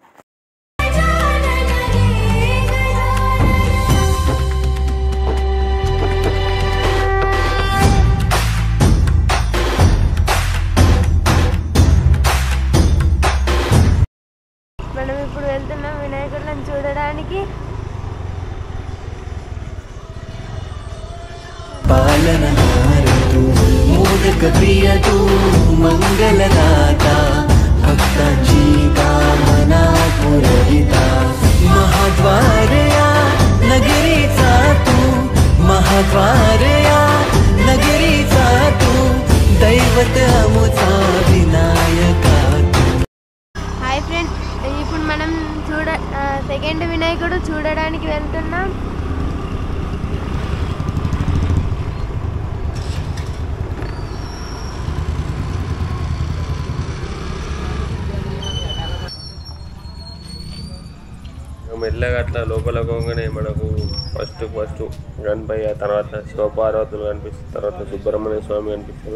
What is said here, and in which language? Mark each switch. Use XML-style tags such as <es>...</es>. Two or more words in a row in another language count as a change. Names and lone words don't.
<te>మనం ఇప్పుడు వెళ్తున్నాం వినాయకుడిని చూడడానికి.</te> <mr>पालनहारतु मोदक प्रियतु मंगळदाता भक्तांची कामना पुरहित महाद्वारया नगरीचा तू महाद्वारया नगरीचा तू दैवत अमुचा विनायका.</mr> <en>Hi friends,</en> <te>ఇప్పుడు మనం సెకండ్ వినాయకుడు చూడడానికి వెళ్తున్నాం. మెల్లగా అట్లా లోపలికి పోగానే మనకు ఫస్ట్ గణపయ్య, తర్వాత శివపార్వతులు కనిపిస్తారు, తర్వాత సుబ్రహ్మణ్య స్వామి కనిపిస్తారు.</te>